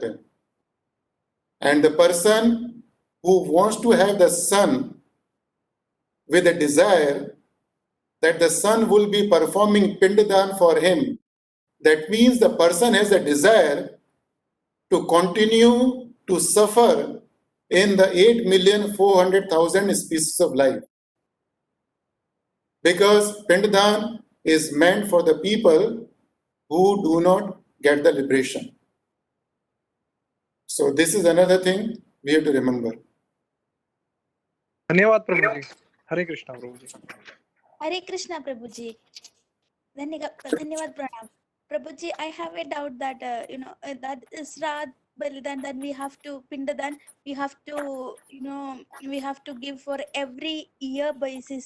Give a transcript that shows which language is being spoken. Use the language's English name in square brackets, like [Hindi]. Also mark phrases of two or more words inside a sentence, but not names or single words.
[English] And the person who wants to have the son with a desire that the son will be performing pindadan for him, that means the person has a desire to continue to suffer in the 8,400,000 species of life. Because pindadan is meant for the people who do not get the liberation. So this is another thing we have to remember. [Hindi] धन्यवाद प्रभु जी. हरे कृष्णा प्रभु जी. [English] Hare Krishna, [Hindi] प्रभुजी। धन्यवाद प्रणाम. [English] Prabhuji, I have a doubt that, that [Hindi] श्राद्ध बलिदान, [English] that we have to, Pindadan, we have to, we have to give for every year basis.